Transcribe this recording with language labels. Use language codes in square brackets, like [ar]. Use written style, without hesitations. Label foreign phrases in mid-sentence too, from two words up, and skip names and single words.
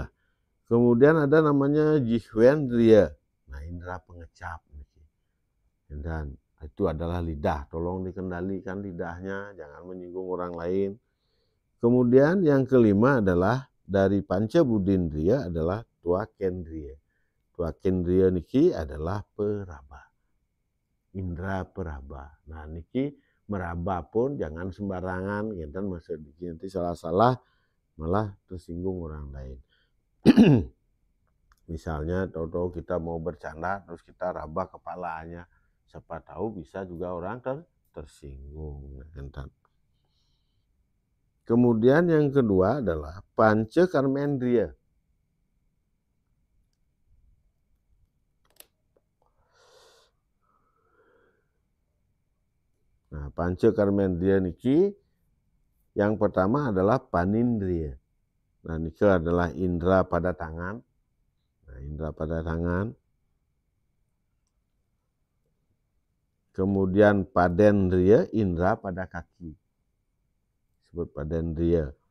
[id] Kemudian ada namanya jihwendriya. Nah, indera pengecap dan itu adalah lidah. Tolong dikendalikan lidahnya, jangan menyinggung orang lain. Kemudian yang kelima adalah dari panca budindriya adalah tuakendriya. Tuakendriya niki adalah peraba. Indra peraba. Nah, niki meraba pun jangan sembarangan, gitu, maksud nanti salah-salah malah tersinggung orang lain. Misalnya tahu-tahu kita mau bercanda terus kita raba kepalanya, siapa tahu bisa juga orang tersinggung. Kemudian yang kedua adalah panca karmendriya. Nah, panca karmendriya niki yang pertama adalah panindriya. Nah, niki adalah indera pada tangan. Nah, indera pada tangan. Kemudian padendriya, indera pada kaki. Disebut padendriya.